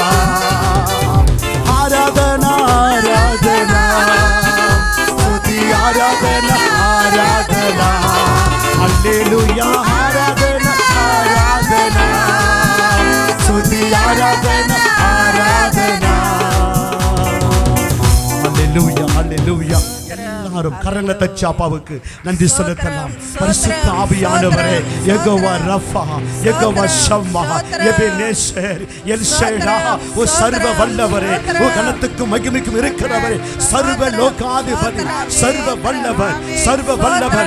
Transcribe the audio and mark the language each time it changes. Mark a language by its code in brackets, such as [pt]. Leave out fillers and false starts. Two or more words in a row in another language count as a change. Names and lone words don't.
[te] ఆరాధన ఆరాధన, స్తుతి ఆరాధన ఆరాధన. హల్లెలూయా. ఆరాధన ఆరాధన, స్తుతి ఆరాధన ఆరాధన. హల్లెలూయా హల్లెలూయా. [ta] எல்லாரும் கரங்களை தச்சு அப்பாவுக்கு நன்றி செலுத்தலாம். பரிசுத்த ஆவியானவரே, யெகோவா ரஃபா, யெகோவா ஷம்மா, எபெனேசர், எல்ஷேடா, ஓ சர்வ வல்லவரே, ஓ கனத்துக்கும் மகிமைக்கும் இருக்கிறவரே, சர்வ லோகாதிபதி, சர்வ வல்லவர், சர்வ வல்லவர்.